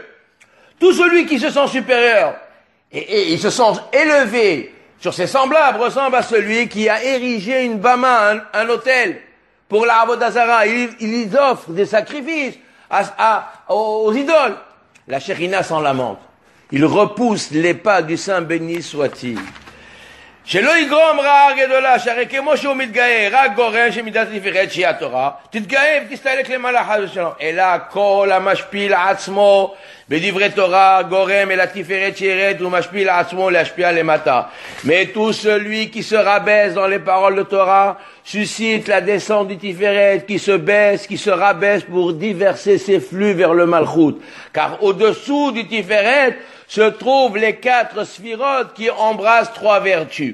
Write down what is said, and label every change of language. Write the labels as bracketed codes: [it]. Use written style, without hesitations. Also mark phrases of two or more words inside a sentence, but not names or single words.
[fr] Tout celui qui se sent supérieur et il se sent élevé sur ses semblables ressemble à celui qui a érigé une bama, un autel, pour la [he] עבודה זרה. [fr] Il offre des sacrifices aux idoles. La Shekhinah s'en lamente. Il repousse les pas du Saint béni soit-il. [he] שלא יגרום רע גדולה, שהרי כמו שהוא מתגאה, רק גורם שמידת התפארת שהיא התורה, תתגאה ותסתלק למעלה חס ושלום. אלא כל המשפיל עצמו בדברי תורה גורם אל התפארת שירד ומשפיל עצמו להשפיע למטה. [fr] Mais tout celui qui se rabaisse dans les paroles de Torah suscite la descente du Tiferet qui se baisse, qui se rabaisse pour diverser ses flux vers le Malchut. Car au-dessous du Tiferet se trouvent les 4 sphirotes qui embrassent 3 vertus.